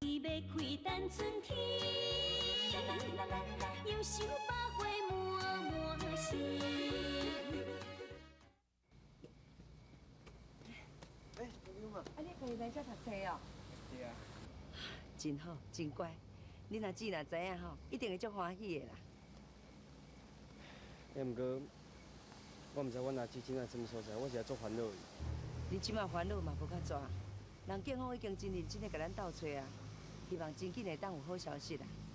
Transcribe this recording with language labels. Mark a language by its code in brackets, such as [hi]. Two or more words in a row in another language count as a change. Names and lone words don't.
[nan] 伊要开等春天，忧愁百花满满心。啊，你可以来这读册哦。对啊。真好，真乖。你若姊若知影吼，一定会足欢喜的啦。毋过，我毋知阮阿姊今仔什么所在，我是来做烦恼的。你即马烦恼嘛无较大，人警方已经真认真的甲咱斗找啊，希望真紧会当有好消息啦，吼。